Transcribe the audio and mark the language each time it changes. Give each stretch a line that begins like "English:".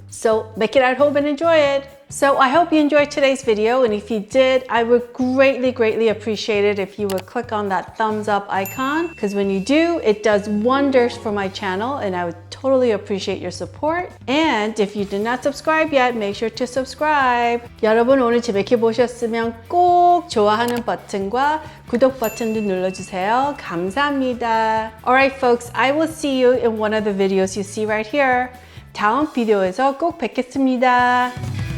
English: So make it at home and enjoy it. So I hope you enjoyed today's video, and if you did, I would greatly appreciate it if you would click on that thumbs up icon, because when you do, it does wonders for my channel, and I would totally appreciate your support. And if you did not subscribe yet, make sure to subscribe.
Korean: 여러분, 오늘 재밌게 보셨으면 꼭 좋아하는 버튼과 구독 버튼도 눌러주세요. 감사합니다.
English: Alright folks, I will see you in one of the videos you see right here.
Korean: 다음 비디오에서 꼭 뵙겠습니다.